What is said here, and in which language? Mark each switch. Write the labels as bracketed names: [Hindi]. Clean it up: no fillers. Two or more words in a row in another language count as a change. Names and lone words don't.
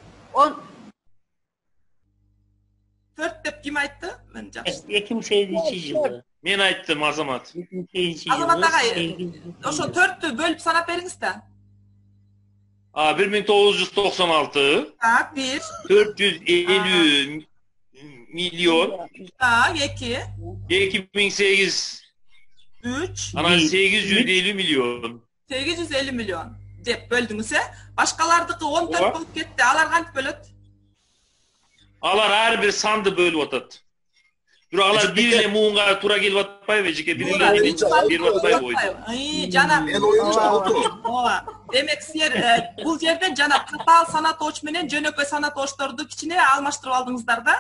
[Kyrgyz] 4 деп ким айтты? Мен жакшы. 2008 жылы. Мен айттым, Азамат. 2008 Азамат агай, ошо 4-тү бөлүп санап бериңиз да. 1996. Так, 1. 450 milyon. Так, 2. 2008. 3. Ana 850 milyon. 850 milyon деп бөлдүңүз, Башкалардыкы 14 болуп кетти. Алар кантип бөлөт? Алар ар бир санды бөлүп атат. Бирок алар бир эле муунга туура келип атпайбы, жеке бир эле берип атпайбы ойду. Жана Мен оюмча болду. ооба. Демек силер бул жерден жана татаал сан атооч менен жөнөкөй сан атоочторду кичине алмаштырып алдыңыздар да.